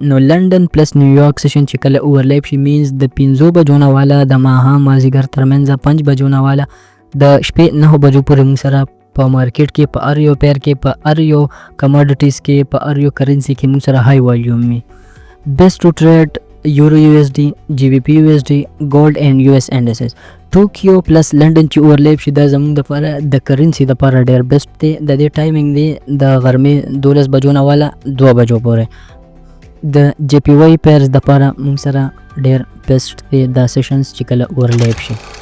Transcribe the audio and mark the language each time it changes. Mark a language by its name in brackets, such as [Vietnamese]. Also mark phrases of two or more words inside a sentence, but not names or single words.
[Pashto] نو لندن پلس نیویارک سیشن چې کله اورلیپ شي مینز د 5 بجو نه والا د ماښام مازدیګر ترمنځ 5 بجو نه والا د شپې 9 بجو پورې موږ سره په مارکیټ کې په هر یو پیر کې په هر یو کموډیټیز کې په هر یو کرنسی کې موږ سره [English] high volume [Pashto] وي. [English] best to trade euro USD, GBP USD, gold and US indices. [Pashto] ټوکیو پلس لندن چې اورلیپ شي دا زموږ دپاره د کرنسي دپاره ډېر بیسټ دی. د دې ټایمنګ دی د غرمې 12 بجو نه والا 2 بجو پورې. د جی پی واي پیرز دپاره موږ سره ډېر بیسټ دی دا سیشنز چې کله اورلیپ شي.